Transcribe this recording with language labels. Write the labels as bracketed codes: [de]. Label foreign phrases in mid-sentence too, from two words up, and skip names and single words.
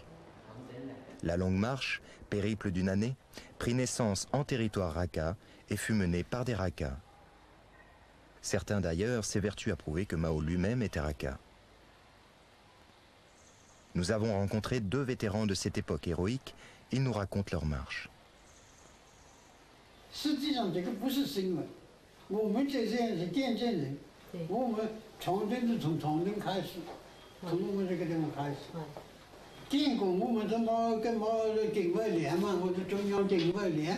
[fr] La Longue Marche, périple d'une année, prit naissance en territoire raka et fut menée par des rakas. Certains d'ailleurs s'évertuent à prouver que Mao lui-même était raka. Nous avons rencontré 2 vétérans de cette époque héroïque, ils nous racontent leur marche. [zh] 实际上这个不是新闻，我们这些人是见证人。我们长征是从长征开始，从我们这个地方开始。见过我们怎么跟警卫连嘛，我是中央警卫连。